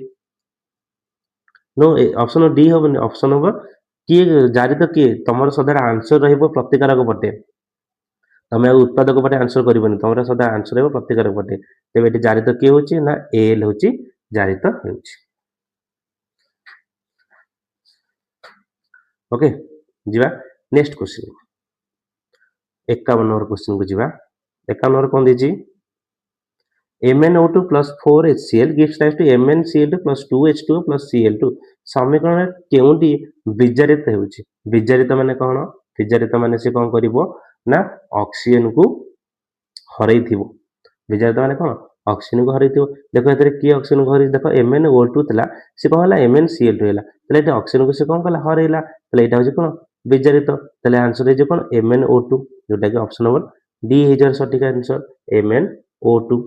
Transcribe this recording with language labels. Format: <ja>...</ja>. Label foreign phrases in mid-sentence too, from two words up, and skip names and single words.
<or>नो</or> <en>option D</en> <or>ହବନି</or> <en>option number</en> <or>କିଏ ଜାରିତ କିଏ ତମର ସଦାବେଳେ ଆନ୍ସର ରହିବ ପ୍ରତିକାରକ ପଟେ ତମେ ଆଉ ଉତ୍ପାଦକ ପଟେ ଆନ୍ସର କରିବନି ତମର ସଦା ଆନ୍ସର ରହିବ ପ୍ରତିକାରକ ପଟେ ତେବେ ଏଠି ଜାରିତ କିଏ ହେଉଛି ନା Al ହେଉଛି ଜାରିତ ହେଉଛି। ओके ଯିବା</or> <en>next question</en> <or>51 ନମ୍ବର କ୍ୱେଶ୍ଚିନ୍ କୁ ଯିବା 51 ନମ୍ବର କଣ ଦେଇଛି</or> <en>MnO2 plus 4HCl gives rise to MnCl2 plus 2H2O plus Cl2</en> <or>ସମୀକରଣରେ କେଉଁଟି ବିଜାରିତ ହେଉଛି ବିଜାରିତ ମାନେ କଣ ବିଜାରିତ ମାନେ ସେ କଣ କରିବ ନା ଅକ୍ସିଜେନକୁ ହରେଇଥିବ ବିଜାରିତ ମାନେ କଣ ଅକ୍ସିଜେନକୁ ହରେଇଥିବ ଦେଖ ଏଥିରେ କିଏ ଅକ୍ସିଜେନକୁ ହରେଇଛି ଦେଖ MnO2 ଥିଲା ସେ କଣ ହେଲା MnCl2 ହେଲା ତାହେଲେ ଏଠି ଅକ୍ସିଜେନକୁ ସେ କଣ କଲା ହରେଇଲା ତାହେଲେ ଏଇଟା ହେଉଛି କଣ ବିଜାରିତ ତାହେଲେ ଆନ୍ସର ହେଇଯିବ କଣ MnO2 ଯୋଉଟା କି</or> <en>option number D</en> <or>ହେଇଯିବାର ସଠିକ ଆନ୍ସର MnO2।</or>